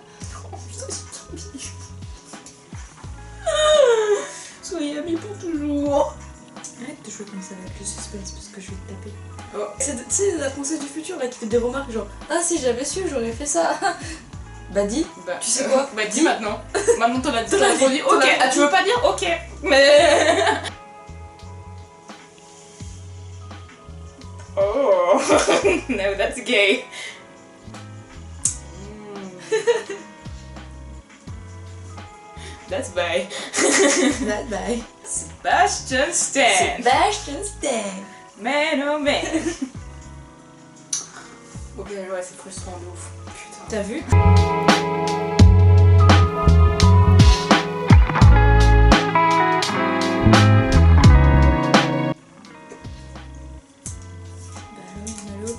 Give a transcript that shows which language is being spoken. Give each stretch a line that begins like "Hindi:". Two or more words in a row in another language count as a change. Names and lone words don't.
French: Oh putain ils sont trop mignons. Soyez amis pour toujours. Arrête de jouer comme ça avec le suspense parce que je vais te taper. Oh. C'est la française du futur là qui fait des remarques genre ah si j'avais su j'aurais fait ça. Bah dis, Bah, tu sais quoi? Bah dis maintenant. Maintenant t'en as dit. T'en as T'en dit. Ok, ah tu veux pas dire? Ok. Mais...
English: Oh, no that's gay. That's bye. Bye bye. Sebastian Stan. Sebastian Stan. Man oh man.
French: Ok, ouais, c'est frustrant de ouf. Putain. T'as vu? Ok?